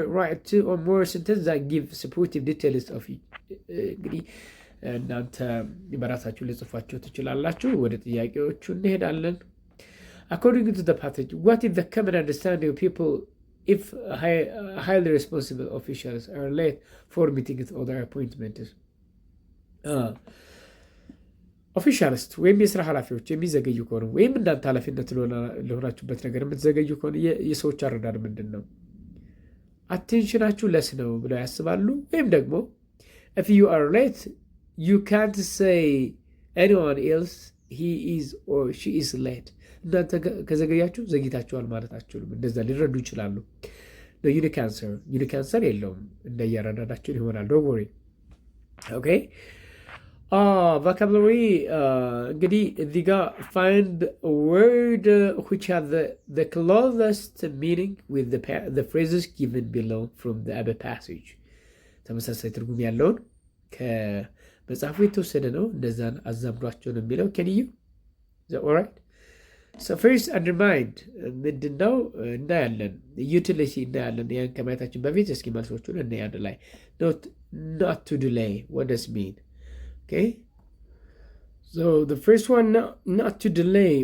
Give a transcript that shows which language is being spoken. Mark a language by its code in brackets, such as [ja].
[en] Write 2 or more sentences that give supportive details of [am] እንግዲህ እናንተ በራሳችሁ ልጽፏቸው ትችላላችሁ። ወደ ጥያቄዎቹ እንሄዳለን። [en] According to the passage, what is the common understanding of people if highly responsible officials are late for meetings or their appointments? [am] ኦፊሻሊስት ወይም የስራ ኃላፊዎች የሚዘገዩ ከሆነ ወይም እንዳንተ ኃላፊነት ለሆናችሁበት ነገር የምትዘገዩ ከሆነ የሰዎች አረዳድ ምንድን ነው? አቴንሽናችሁ ለስ ነው ብለው ያስባሉ? ወይም ደግሞ [en] if you are late you can't say anyone else he is or she is late [am] እናንተ ከዘገያችሁ ዘግይታችኋል ማለት አትችሉም። እንደዛ ሊረዱ ይችላሉ። ዩኒክ አንሰር የለውም። እንደየአረዳዳችሁ ይሆናል። ዶንት ወሪ ኦኬ። [en] vocabulary [am] እንግዲህ እዚህ ጋር [en] find a word which has the closest meaning with the phrases given below from the other passage [am] ተመሳሳይ ትርጉም ያለውን ከመጽሐፉ የተወሰደ ነው። እንደዛን አዛምዷቸው ነው የሚለው [en] can you is that all right? So first undermined [am] ምንድን ነው እናያለን። utility እናያለን። ያን ከማየታችን በፊት እስኪ መልሶቹን እናያለን። ላይ [en] not to delay what does mean? Okay, so the first one, not to delay.